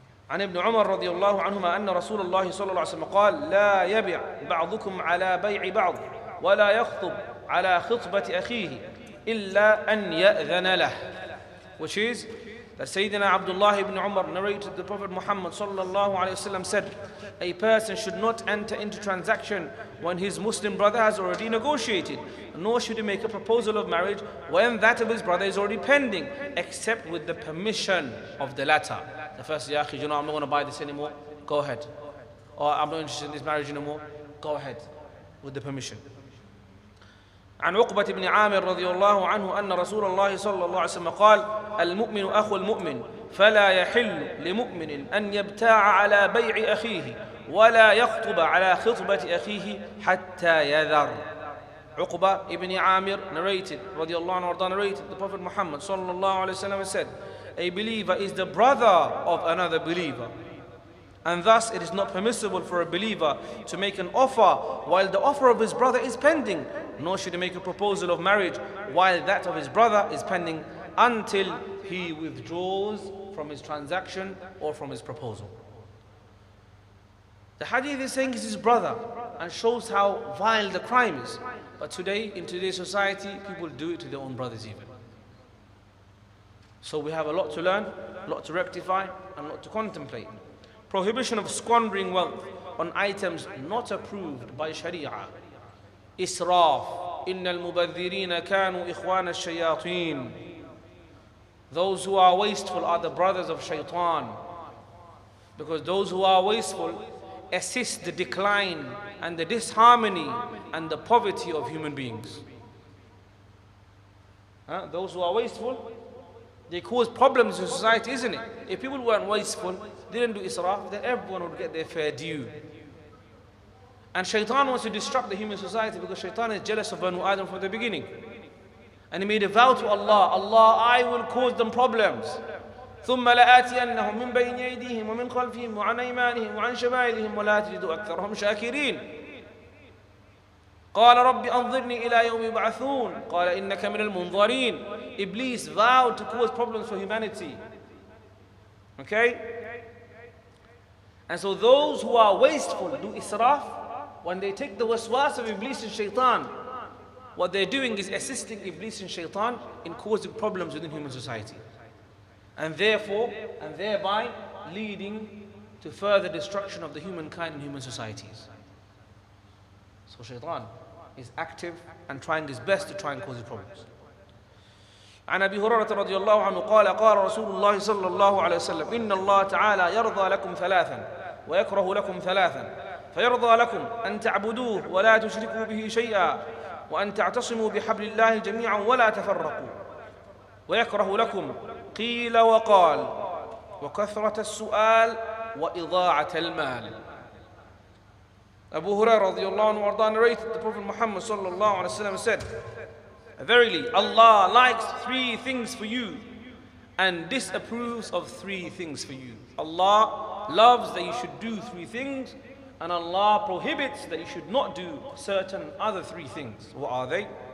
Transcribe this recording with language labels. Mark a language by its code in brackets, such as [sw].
[ar] عن ابن عمر رضي الله عنهما أن رسول الله صلى الله عليه وسلم قال لا يبيع بعضكم على بيع بعض ولا يخطب على خطبة أخيه إلا أن يأذن له. [en] Which is that Sayyidina Abdullah ibn Umar narrated the Prophet Muhammad sallallahu alayhi wasallam said, a person should not enter into transaction when his Muslim brother has already negotiated, nor should he make a proposal of marriage when that of his brother is already pending, except with the permission of the latter. The first, [ar] ya akhi, [en] you know, I'm not going to buy this anymore, go ahead. Or I'm not interested in this marriage anymore, go ahead, with the permission. [ar] عن عقبة بن عامر رضي الله عنه أن رسول الله صلى الله عليه وسلم قال المؤمن أخو المؤمن فلا يحل لمؤمن أن يبتاع على بيع أخيه ولا يخطب على خطبة أخيه حتى يذر. [en] Uqba ibn Amir narrated, radiallahu anhu, narrated, the Prophet Muhammad sallallahu alayhi wa sallam said, a believer is the brother of another believer, and thus it is not permissible for a believer to make an offer while the offer of his brother is pending, nor should he make a proposal of marriage while that of his brother is pending, until he withdraws from his transaction or from his proposal. The hadith is saying it's his brother and shows how vile the crime is. But today, in today's society, people do it to their own brothers even. So we have a lot to learn, a lot to rectify, and a lot to contemplate. Prohibition of squandering wealth on items not approved by Sharia. [ar] Israf. إن المبذرين كانوا إخوان الشياطين. [en] Those who are wasteful are the brothers of shaitan. Because those who are wasteful assist the decline and the disharmony and the poverty of human beings. Those who are wasteful, they cause problems in society, isn't it? If people weren't wasteful, didn't do israf, then everyone would get their fair due. And shaitan wants to disrupt the human society because shaitan is jealous of Banu Adam from the beginning. And he made a vow to Allah, Allah, I will cause them problems. [ar] ثم لآتينهم من بين أيديهم ومن خلفهم وعن أيمانهم وعن شمائلهم ولا تجد أكثرهم شاكرين. قال رب أنظرني إلى يوم يبعثون قال إنك من المنظرين. [en] Iblis vowed to cause problems for humanity. Okay? And so those who are wasteful, do israf, when they take the waswas of Iblis and shaitan, what they're doing is assisting Iblis and shaitan in causing problems within human society. And therefore, and thereby leading to further destruction of the humankind and human societies. So shaitan is active and trying his best to try and cause problems. [ar] عن أبي هريرة رضي الله عنه قال قال رسول الله صلى الله عليه وسلم إن الله تعالى يرضى لكم ثلاثا ويكره لكم ثلاثا فيرضى لكم أن تعبدوه ولا تشركوا به شيئا وأن تعتصموا بحبل الله جميعا ولا تفرقوا ويكره لكم قيل وقال وكثرة السؤال وإضاعة المال. [en] Abu Hurairah radiallahu anhu narrated the Prophet Muhammad sallallahu alaihi wasallam said, verily Allah likes three things for you and disapproves of three things for you. Allah loves that you should do three things and Allah prohibits that you should not do certain other three things. What are they?